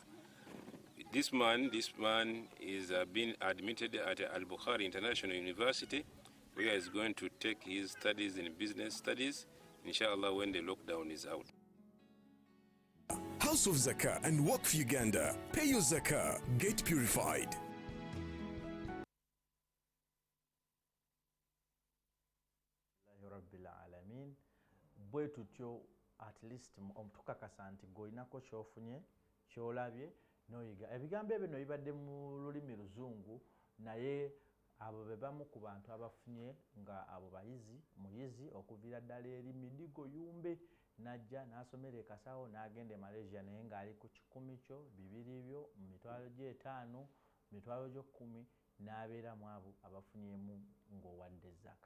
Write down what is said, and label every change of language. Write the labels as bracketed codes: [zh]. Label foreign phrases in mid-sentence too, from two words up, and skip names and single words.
[en] This man is being admitted at Al-Bukhari International University, where he is going to take his studies in business studies, inshallah, when the lockdown is out. House of Zakah and Waqf Uganda. Pay your Zakah, get purified. [ar] رب العالمين. [lg] Bwe tutyo [en] at least [lg] tukakasa nti goinako kyofunye kyolabye noyiga. Ebigambo ebyo no bibadde mu lulimi luzungu, naye abo be bamu ku bantu abafunye nga abo muyizi okuviira ddala eri Midigo Yumbe najja n'asomera ekasawo n'agenda e Malaysia, naye ng'ali ku 10 kyo 2 byo mu mitwalo gye 5 mitwalo gyo 10 n'abeera mu abo abafunyemu ng'owadde Zakah.